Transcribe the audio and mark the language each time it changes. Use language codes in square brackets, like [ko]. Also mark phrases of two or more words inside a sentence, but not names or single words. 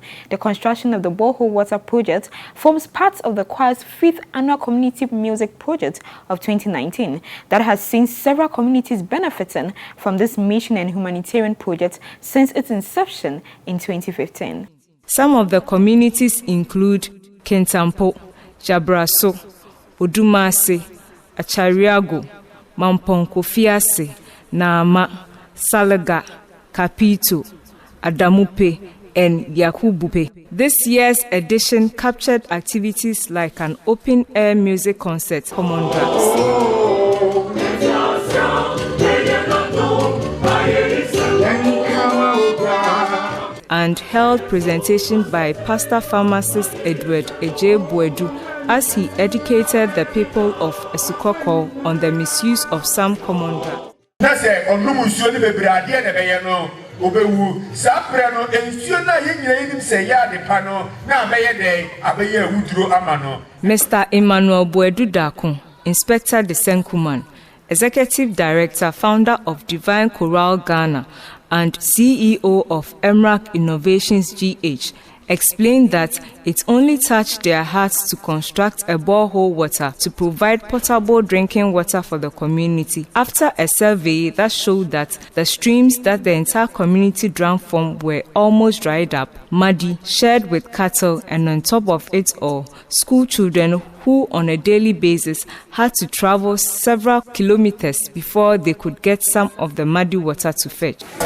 [en] The construction of the borehole water project forms part of the choir's 5th annual community music project of 2019 that has seen several communities benefiting from this mission and humanitarian project since its inception in 2015. Some of the communities include Kentampo, Jabraso, Odumase, Achariago, Mamponkofiase, Naama, Salaga, Kapito, Adamupe, and Yakubupe. This year's edition captured activities like an open-air music concert, common drums, and held presentation by Pastor Pharmacist Edward Eje Buedu as he educated the people of Esukoko on the misuse of some common drugs. [ak] obewu sapre no ensuo na yenyina yinim se ya de pa no na abeye den abeye awuduro amano. [en] Mr. Emmanuel Boedu Dakun, Inspector Desenkuman, Executive Director, Founder of Divine Choral Ghana and CEO of Emrak Innovations GH, explained that it only touched their hearts to construct a borehole water to provide potable drinking water for the community after a survey that showed that the streams that the entire community drank from were almost dried up, muddy, shared with cattle, and on top of it all, school children who on a daily basis had to travel several kilometers before they could get some of the muddy water to fetch.